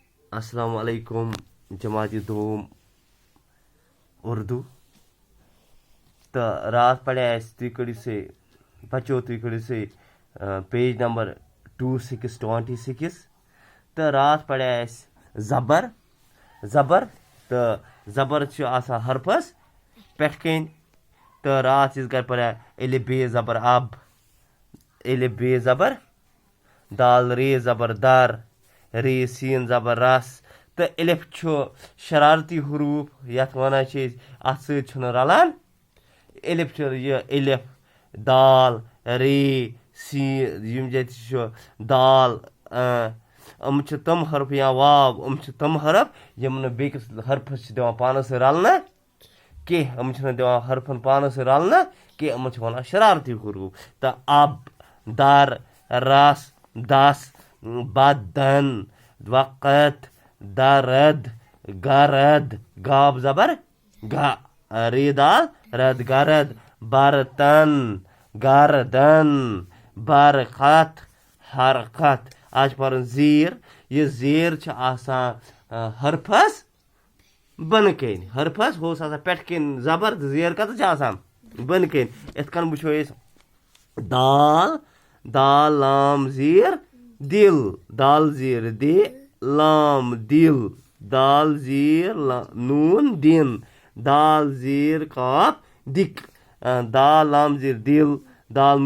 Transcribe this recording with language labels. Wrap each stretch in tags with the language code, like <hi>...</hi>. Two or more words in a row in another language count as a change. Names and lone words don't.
<ar>السلام علیکم</ar> <ur>جماعت دوم اردو</ur> <ks>تو رات پڑھے اَسہِ تُہۍ کٔرِو سا بچو تُہۍ کٔرِو سا</ks> <en>page number</en> <ks>2626 تہٕ رات پڑھے اَسہِ زبر تہٕ زبر چھُ آسان حرفس پٮ۪ٹھ کَنۍ تہٕ رات أسۍ گرِ پڑھے الف ب زبر اب الف ب زبر دال ر زبر در ری سین زبر رس تہٕ الف چھُ شرارتی حروٗف یَتھ وَنان چھِ أسۍ اَتھ سۭتۍ چھُنہٕ رلان الف چھُ یہِ الف دال ری سین یِم ییٚتہِ چھُ دال یِم چھِ تِم حرف یا واو یِم چھِ تِم حرف یِم نہٕ بیٚکِس حرفس چھِ دِوان پانس سۭتۍ رلنہٕ کینٛہہ یِم چھِنہٕ دِوان حرفن پانس سۭتۍ رلنہٕ کینٛہہ یِمن چھِ وَنان شرارتی حروٗف تہٕ</ks> <ur>اب در رس دس بدن وقت درد گرد گاب زبر گا ری دال رد گرد برتن گردن</ur> <ks>برخت حرکت آز چھِ پرُن زیٖر یہِ زیٖر چھِ آسان حرفس بۄنہٕ کَنۍ حرفس ہُہ اوس آسان پٮ۪ٹھٕ کَنۍ زبر تہٕ زیر کَتَس چھِ آسان بۄنہٕ کَنۍ یِتھ کٔنۍ وٕچھو أسۍ دال لام زیٖر دِل دال زیٖر دِ لام دِل دال زیٖر نوٗن دِن دال زیٖر کاف دِک دال لام زیٖر دِل دال</ks>